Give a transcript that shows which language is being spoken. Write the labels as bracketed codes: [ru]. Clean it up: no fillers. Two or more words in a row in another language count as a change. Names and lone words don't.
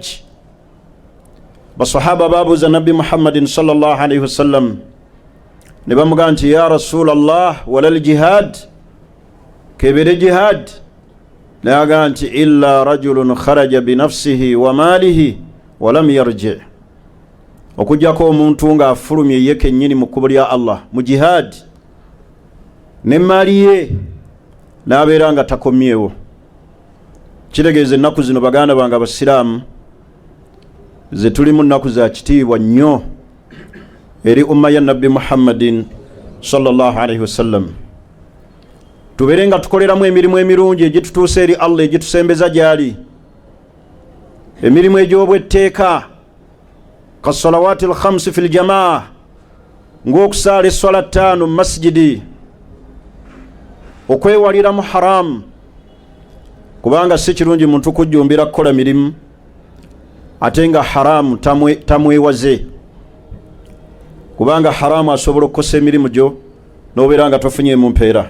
[lg] Basahaba baabuuza Nabbi Muhammadin [ar] صلى الله عليه وسلم [lg] ne bamugaa nti [ar] يا رسول الله ولا الجهاد, [lg] kebere jihad? Nayagaa nti [ar] إلا رجل خرج بنفسه وماله ولم يرجع, [lg] okujjako omuntu nga afulumye ye kennyini mu kkubo lya Allah mu jihad, n'emmaali ye n'abeera nga takomyewo. Kitegeeza ennaku zino baganda bange abasiraamu ze tulimu nnaku za kitiibwa nnyo eri umma ya Nabbi Muhammadin [ar] صلى الله عليه وسلم. [lg] tuberenga tukoleramu emirimu emirungi egitutuusa eri Allah egitusembeza gyali, emirimu egy'obwetteeka [ar] كالصلوات الخمس في الجماعة, [lg] ng'okusaala esswala 5 mu masjidi, okwewalira mu haramu, kubanga si kirungi muntu kujjumbira kukola mirimu ate nga haramu tamwewaze, kubanga haramu asobola okukosa emirimu gyo n'obeera nga tofunye mu mpeera.